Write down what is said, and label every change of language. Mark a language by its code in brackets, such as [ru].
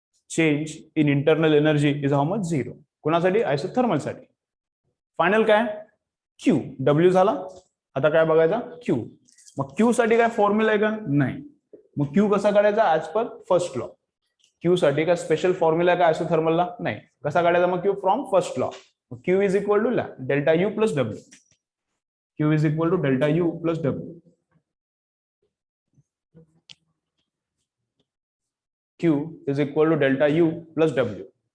[en] Change in internal energy is how much? [mr] 0. कोणासाठी? Isothermal साठी. Final काय? Q. W झाला आता काय बघायचा क्यू. मग क्यू साठी काय फॉर्म्युला आहे का? नाही. मग क्यू कसा काढायचा? [en] As per first law. [mr] Q साठी काय स्पेशल फॉर्म्युला काय आयसोथर्मलला? नाही. कसा काढायचा मग Q? [en] From first law. Q is equal to delta U plus W. Q is equal to delta U plus W. Q is equal to delta U plus W.